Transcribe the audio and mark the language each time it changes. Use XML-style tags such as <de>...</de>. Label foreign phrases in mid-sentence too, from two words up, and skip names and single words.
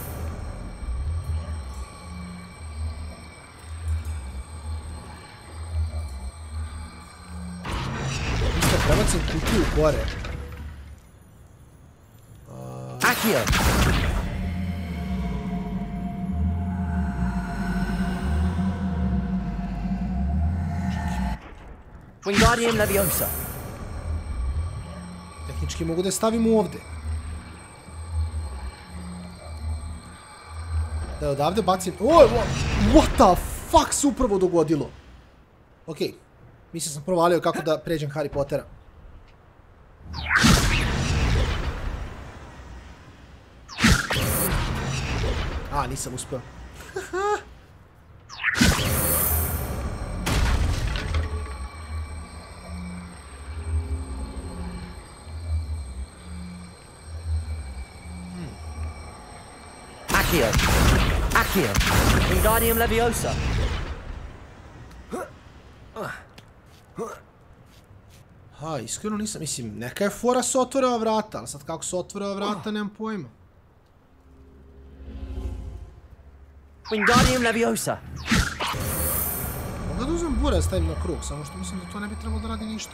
<sr>Prebacim kutiju gore. Accio. Wingardium Leviosa. Tehnički mogu da je stavim ovde. Da je odavde bacim...</sr> <en>What the fuck</en> <sr>se upravo dogodilo? Okej. Mislim sam provalio kako da pređem Harry Pottera. A, nisam uspeo. Accio. Wingardium Leviosa. Ha, iskreno nisam, mislim, neka je fora se otvorila vrata, ali sad kako se otvorila vrata, nemam pojma. Wingardium Leviosa. Mogu da uzmem bure da stavim na krug, samo što mislim da to ne bi trebalo da radi ništa.</sr>